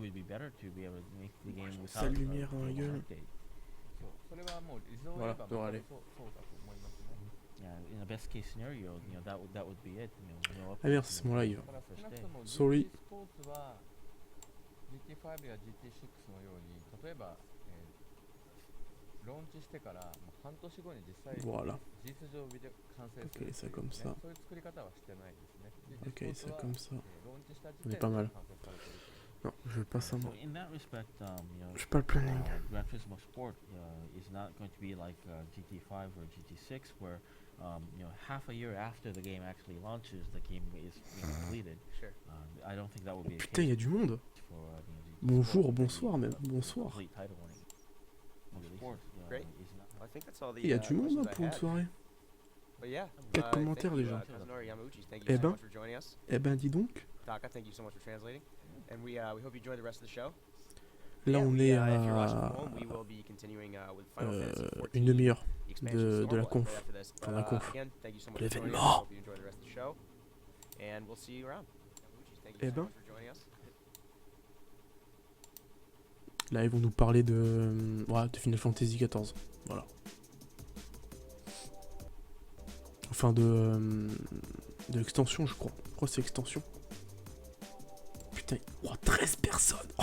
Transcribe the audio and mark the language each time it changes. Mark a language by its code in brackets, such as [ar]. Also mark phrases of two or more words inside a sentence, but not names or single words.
[en] better to be able to make the game without [fr] Sale lumière dans la gueule. [en] update. [ja] そうそれはもう理想を言え [fr] Voilà, [ja] ば [fr] devrait aller. [ja] そうだと思いますね。 [en] Yeah, in the best case scenario, that would be it. No [fr] Ah merde, [en] updates, [fr] c'est mon live. [ja] だから少なくとも [en] Sorry. [ja] GT スポーツは GT5 や GT6 のように例えば、ローンチしてからもう半年後に実際 [fr] Voilà. [ja] 事実上ビデオ完成する [fr] Ok, [ja] っていう [fr] ça [ja] ね [fr] comme ça. [ja] そういう作り方はしてないですね。 [fr] Ok, [ja] GT ス [fr] ça [ja] ポーツは [fr] comme ça. [ja] ローンチした時 [fr] On [ja] 点 [fr] est [ja] で [fr] pas mal. [ja] 完成されているという [fr] Non, je veux pas ça [en] So [fr] moi. [en] in that respect, [fr] Je veux pas le planning. [en] Gran Turismo Sport is not going to be like GT5 or GT6, where half a year after the game actually launches, the game is being completed. Sure. I don't think that will be the [fr] Putain, il y a [en] case [fr] du monde. [en] for GT [fr] Bonjour, [en] Sport. [fr] bonsoir même, [en] The [fr] bonsoir. [en] complete title winning. Sport, Great. is not- I think that's all the. [fr] Il y a du monde [en] questions [fr] là [en] I [fr] pour une [en] had. [fr] soirée. [en] But yeah. [fr] 4 [en] thank [fr] commentaires [en] you, [fr] déjà. [en] Kazunori Yamauchi, thank [fr] Eh [en] you so [fr] ben. [en] much for joining us. [fr] Eh ben dis donc, [en] Taka, thank you so much for translating. And we hope you enjoy the rest of the show. [fr] là [en] Yeah, [fr] on [en] we, [fr] est [en] if you're watching from [fr] à [en] home, we will be continuing with Final Fantasy 14. [fr] une demi-heure [en] the expansion [fr] de [en] storm [fr] la [en] right [fr] conf. [en] after this. [fr] Enfin, [en] But, [fr] la conf. [en] again, thank you so much [fr] De [en] for joining us. [fr] l'événement. [en] Hope you enjoy the rest of the show. And we'll see you around. Yamauchi, thank you [fr] Eh [en] so [fr] ben. [en] much for joining us. [fr] Là ils vont nous parler de Final Fantasy XIV. Voilà. Enfin de l'extension je crois. Je crois que c'est extension. Putain, 13 personnes.